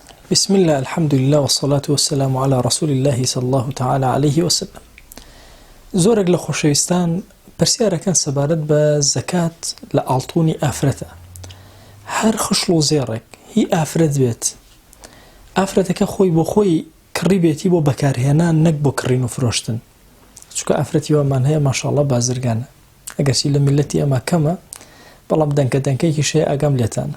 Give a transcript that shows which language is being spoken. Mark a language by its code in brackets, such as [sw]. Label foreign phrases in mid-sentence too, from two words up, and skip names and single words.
[ar] بسم الله الحمد لله والصلاة والسلام على رسول الله صلى الله تعالى عليه وسلم. [ckb] زۆرێک لە خۆشەویستان پرسیارەکەن سەبارەت بە زەکات لە ئاڵتوونی ئافرەتە. هەر خشل و زێڕێک هی ئافرەت بێت، ئافرەتەکە خۆی بۆ خۆی کڕی بێتی بۆ بەکارهێنان نەک بۆ کڕین و فرۆشتن، چونکە ئافرەتی وەمان هەیە ماشاءالله بازرگانە، ئەگەرچی لە میلەتی ئەمە کەمە بەڵام دەنکەیەکیش هەیە ئاگام لێتانە.